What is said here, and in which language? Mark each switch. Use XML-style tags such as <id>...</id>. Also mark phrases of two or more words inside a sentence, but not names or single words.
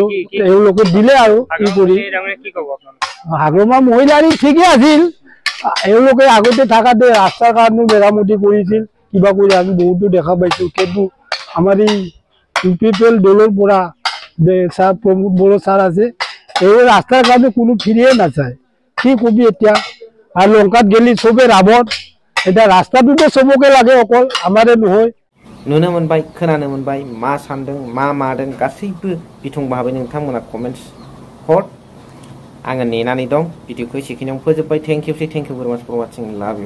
<as>এওঁলোকে দিলে আৰু ই কৰি হাগ্ৰামা মহিলাৰী ঠিকে আছিল এওঁলোকে আগতে থাকাতে ৰাস্তাৰ কাৰণে মেৰামতি কৰিছিল কিবা কৰি আমি বহুতো দেখা পাইছো কিন্তু আমাৰ এই ইউপিপিএল দলৰ পৰা ছাৰ প্ৰমোদ বড়ো ছাৰ আছে এই ৰাস্তাৰ কাৰণে কোনো ফিৰিয়ে নাচায় কি কবি এতিয়া আৰু লংকাত গেলি চবে ৰাবত এতিয়া ৰাস্তাটোতো চবকে লাগে অকল আমাৰে নহয়</as> <brx>नुनो मोनबाय खोनानो मोनबाय मा सानदों मा मादों गासैबो बिथं भाबै नोंथांमोना कमेन्ट्स हर आङो नेनानै दं भिडिअखौ एसेखिनियावनो फोजोबबाय</brx> <en>thank you very much for watching love you</en>